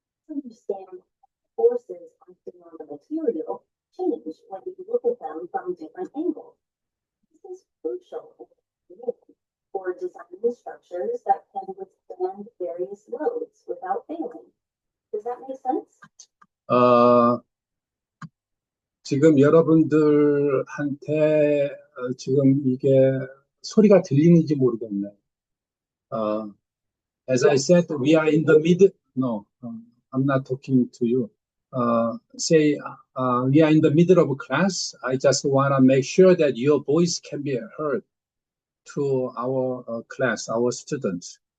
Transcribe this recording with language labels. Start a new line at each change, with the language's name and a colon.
English: understand forces acting on the material change when you look at them from different angles. This is crucial for designing structures that can withstand various loads without failing. Does that make sense?
Korean: 지금 여러분들한테 지금 이게 소리가 들리는지 모르겠네.
English: As I said, we are in the middle. No, I'm not talking to you. Say we are in the middle of class. I just want to make sure that your voice can be heard to our class, our students.